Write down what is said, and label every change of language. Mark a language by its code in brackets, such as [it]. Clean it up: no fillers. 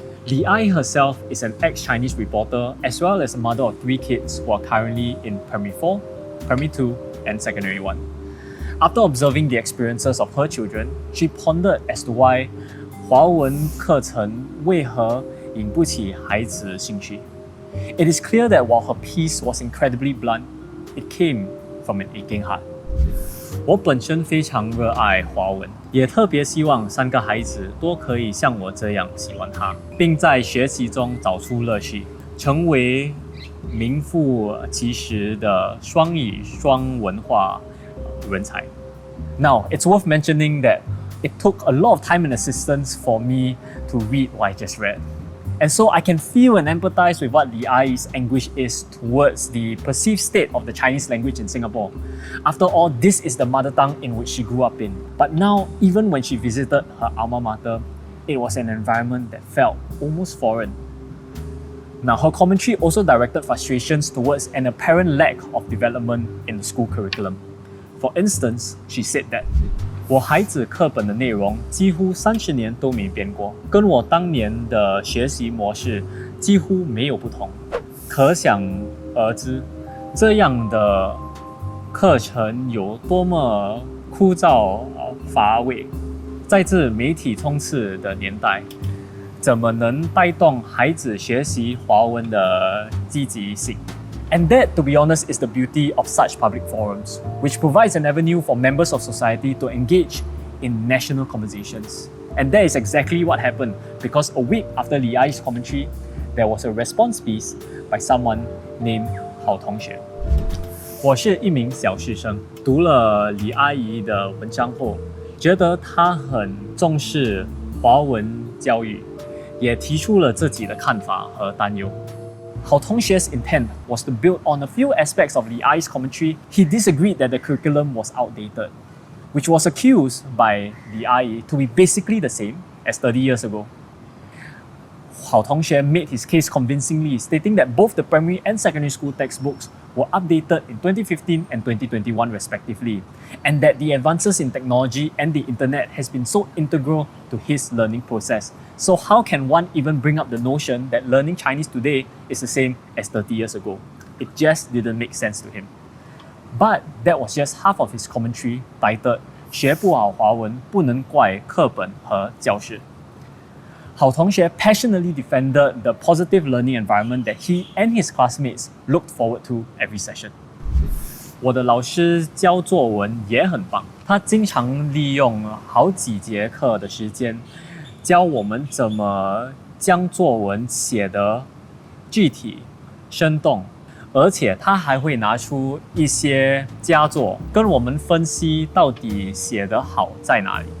[en] Li Ai herself is an ex-Chinese reporter as well as a mother of 3 kids who are currently in Primary 4, Primary 2, and Secondary 1. After observing the experiences of her children, she pondered as to why [zh] 华文课程为何引不起孩子兴趣。 [en] It is clear that while her piece was incredibly blunt, it came from an aching heart. [zh] 我本身非常热爱华文，也特别希望3个孩子都可以像我这样喜欢它，并在学习中找出乐趣，成为名副其实的双语双文化人才。 [en] Now, it's worth mentioning that it took a lot of time and assistance for me to read what I just read. And so I can feel and empathize with what Li Ai's anguish is towards the perceived state of the Chinese language in Singapore. After all, this is the mother tongue in which she grew up in. But now, even when she visited her alma mater, it was an environment that felt almost foreign. Now, her commentary also directed frustrations towards an apparent lack of development in the school curriculum. For instance, she said that [zh] 我孩子课本的内容几乎30年都没变过，跟我当年的学习模式几乎没有不同。可想而知，这样的课程有多么枯燥乏味。在这媒体充斥的年代，怎么能带动孩子学习华文的积极性？ [en] And that, to be honest, is the beauty of such public forums, which provides an avenue for members of society to engage in national conversations. And that is exactly what happened, because a week after Li Ai's commentary, there was a response piece by someone named Hao Tongxue. [zh] 我是一名小学生，读了李阿姨的文章后，觉得她很重视华文教育，也提出了自己的看法和担忧。 [en] Hao Tongxue's intent was to build on a few aspects of Li Ai's commentary. He disagreed that the curriculum was outdated, which was accused by Li Ai to be basically the same as 30 years ago. Hao Tongxue made his case convincingly, stating that both the primary and secondary school textbooks were updated in 2015 and 2021 respectively, and that the advances in technology and the internet has been so integral to his learning process. So how can one even bring up the notion that learning Chinese today is the same as 30 years ago? It just didn't make sense to him. But that was just half of his commentary titled [zh] 学不好华文不能怪课本和教室. [en] Hao Tongxue passionately defended the positive learning environment that he and his classmates looked forward to every session. [zh] 我的老师教作文也很棒，他经常利用好几节课的时间，教我们怎么将作文写得具体、生动，而且他还会拿出一些佳作，跟我们分析到底写得好在哪里。